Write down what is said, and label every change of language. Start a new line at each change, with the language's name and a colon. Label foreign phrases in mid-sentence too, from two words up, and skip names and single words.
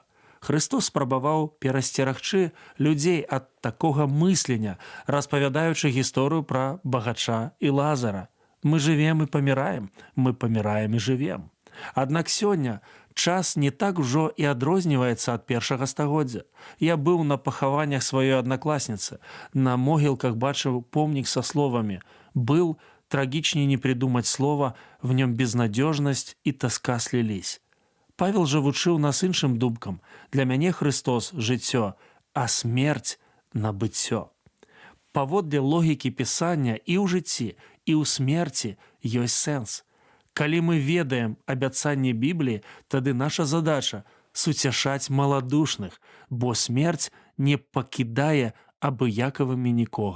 Belarusian: Христос спрабаваў перасцерагчы людзей ад такога мыслення, распавядаючы гісторыю пра багача і Лазара. Мы жывем і паміраем, мы паміраем і жывем. Аднак сёння час не так ужо і адрозніваецца ад першага стагоддзя. Я быў на пахаваннях сваёй аднакласніцы, на могілках бачыў помнік са словамі
Russian: «Был, трагічней не придумать слова, в нем безнадежность и тоска слились».
Belarusian: Павел жа вучыў нас іншым думкам. Для мяне Христос – жыццё, а смерць – набыццё. Паводле логікі пісання і ў жыцці, і ў смерці ёсць сэнс. Калі мы ведаем абяцанне Бібліі, тады наша задача – суцяшаць маладушных, бо смерць не пакідае абыякавымі нікога.